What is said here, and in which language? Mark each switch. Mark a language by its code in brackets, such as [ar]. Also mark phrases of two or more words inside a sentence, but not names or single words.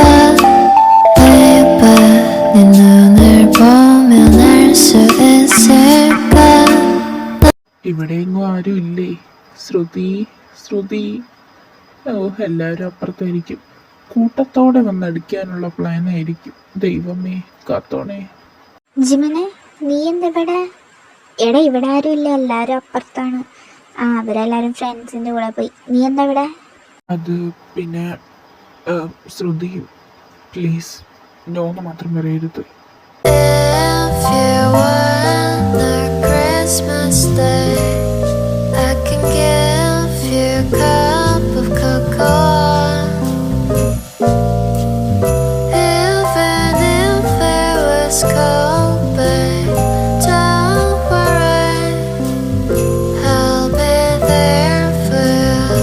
[ko] Baby, 네 눈을 보면 알 수 있을까? [ml] ഇവിടെയെങ്ങും ആരും ഇല്ലേ? ശ്രുതി, ശ്രുതി. ഓ, എല്ലാവരും അപ്പുറത്തായിരിക്കും. കൂട്ടത്തോടെ വന്നടിക്കാനുള്ള പ്ലാൻ ആയിരിക്കും. ദൈവമേ കാത്തോണേ. ജിമനെ, നീ എന്തിവിടെ? എടാ, ഇവിടെ ആരും ഇല്ല, എല്ലാരും അപ്പുറത്താണ്. അവരെല്ലാരും ഫ്രണ്ട്സിന്റെ കൂടെ പോയി. നീ എന്താ ഇവിടെ? അത് പിന്നെ ശ്രുതി, പ്ലീസ് നോന്ന് മാത്രം പറയരുത്. [en] If you want a Christmas day, I can give you a cup of cocoa. Even if it was cold, babe, don't worry, I'll be there for you.